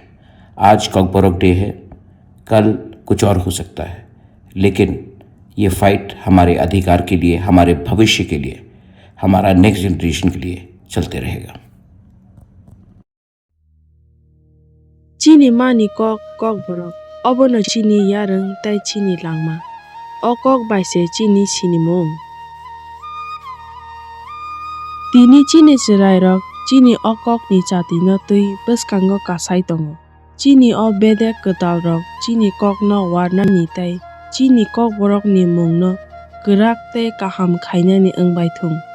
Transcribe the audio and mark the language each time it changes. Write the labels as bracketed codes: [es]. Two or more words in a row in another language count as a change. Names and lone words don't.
[hi] आज कॉकबोरोक डे है, कल कुछ और हो सकता है, लेकिन ये फाइट हमारे अधिकार के लिए, हमारे भविष्य के लिए, हमारा [en] next generation [hi] के लिए चलते रहेगा। [trp] चीनी मानी कॉकबोरोक अबोनो चीनी यारंग ताई चीनी लांगमा ओ कॉक बाइसे चीनी सिनिमोंग तीनी चीनी चिरायरक चीनी ओ कॉक नि चाती न तुई बसकांगो कासाई तंगो चीनी ओ बेदे कतालरक चीनी कॉक न वारना नि ताई चीनी कॉकबोरोक नि मुंग न गराक ते काहाम खाइना नि अंगबाइथुंग